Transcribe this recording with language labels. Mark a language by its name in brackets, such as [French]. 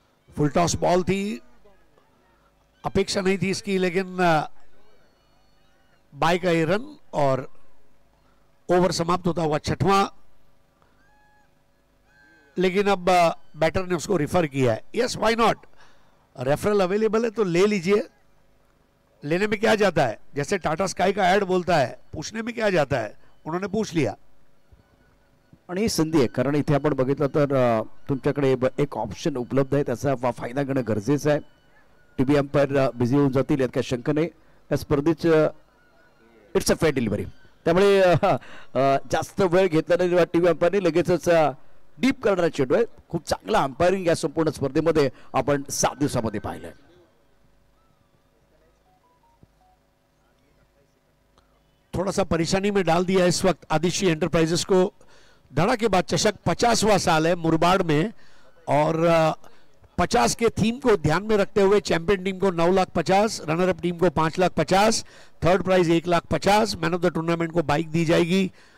[Hindi] Full toss ball थी, अपेक्षा नहीं थी इसकी, लेकिन बाय का ये रन और ओवर समाप्त होता हुआ 6वां। लेकिन अब बैटर ने उसको रिफर किया है। [English] yes, why not, [Hindi] referral available है तो ले लीजिए, लेने में क्या जाता है। जैसे टाटा स्काई का ऐड बोलता है, पूछने में क्या जाता है, उन्होंने पूछ लिया। [Marathi] आणि ही संधी आहे, कारण इथे आपण बघितलं तर तुमच्याकडे एक ऑप्शन उपलब्ध आहे, त्याचा फायदा घेणं गरजेचं आहे। टीव्ही अंपायर बिझी होऊन जातील यात काही शंका नाही. या स्पर्धेचं [English] it's a fair delivery, [Marathi] त्यामुळे जास्त वेळ घेतला नाही टीव्ही अंपायरने, लगेचच डीप करणारा चेंडू आहे. खूप चांगला अंपायरिंग या संपूर्ण स्पर्धेमध्ये आपण 7 दिवसामध्ये पाहिलंय. [Hindi] थोड़ा सा परेशानी में डाल दिया इस वक्त आदिशी एंटरप्राइजेस को. धड़ाके बाद चषक 50वां साल है मुरबाड़ में, और 50 के थीम को ध्यान में रखते हुए चैंपियन टीम को 9,50,000, रनर अप टीम को 5,50,000, third prize 1,50,000, man of the tournament को बाइक दी जाएगी.